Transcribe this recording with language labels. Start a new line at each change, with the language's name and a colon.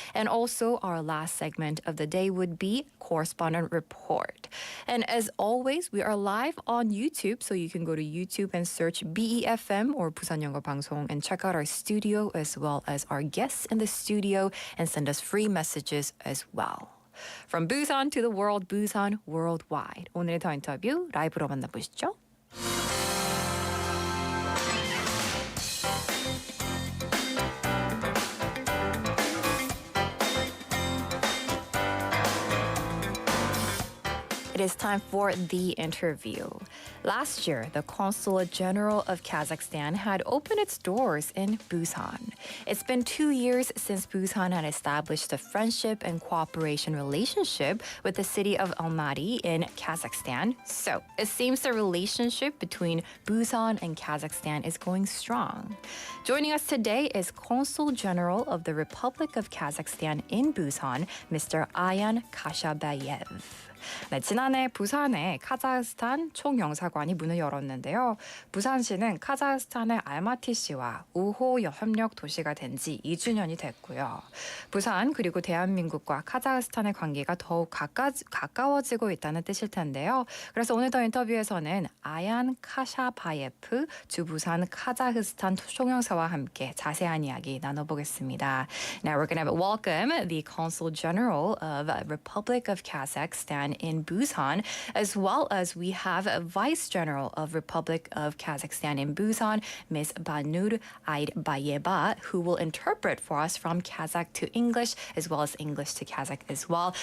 English: And also, our last segment of the day would be Correspondent Report. And as always, we are live on YouTube, so you can go to YouTube and search BEFM or 부산영어방송 and check out our studio as well as our guests in the studio and send us free messages as well. From Busan to the world, Busan Worldwide.
Korean: 오늘의 더 인터뷰 라이브로 만나보시죠.
English: It is time for the interview. Last year, the Consulate General of Kazakhstan had opened its doors in Busan. It's been 2 years since Busan had established a friendship and cooperation relationship with the city of Almaty in Kazakhstan. So it seems the relationship between Busan and Kazakhstan is going strong. Joining us today is Consul General of the Republic of Kazakhstan in Busan, Mr. Ayan Kashabayev.
Korean: 네, 지난해 부산에 카자흐스탄 총영사관이 문을 열었는데요. 부산시는 카자흐스탄의 알마티시와 우호협력도시가 된 지 2주년이 됐고요. 부산 그리고 대한민국과 카자흐스탄의 관계가 더욱 가까워지고 있다는 뜻일 텐데요. 그래서 오늘 더 인터뷰에서는 아얀 카샤바예프 주 부산 카자흐스탄 총영사와 함께 자세한 이야기 나눠보겠습니다.
English: Now we're going to welcome the Consul General of Republic of Kazakhstan in Busan, as well as we have a Vice General of Republic of Kazakhstan in Busan, Ms. Banur Aidbayeva, who will interpret for us from Kazakh to English, as well as English to Kazakh as well.